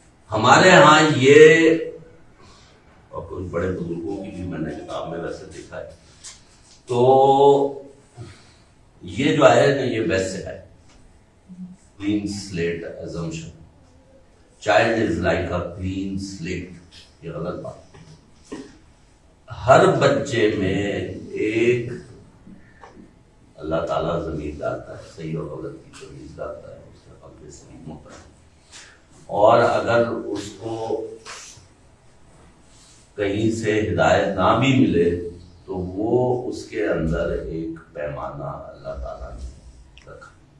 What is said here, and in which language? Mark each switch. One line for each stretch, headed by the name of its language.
Urdu: ہمارے ہاں یہ، اور کچھ بڑے بزرگوں کی بھی میں نے کتاب میں ویسے دیکھا ہے، تو یہ جو ہے نا یہ ویسٹ سے ہے.
English: Clean slate assumption. Child is like a clean slate.
Urdu: یہ غلط بات. ہر بچے میں ایک اللہ تعالیٰ ضمیر ڈالتا ہے، صحیح اور غلط کی تمیز ڈالتا ہے، اس کا قلب سلیم ہوتا ہے. اور اگر اس کو کہیں سے ہدایت نہ بھی ملے تو وہ اس کے اندر ایک پیمانہ اللہ تعالیٰ نے رکھا.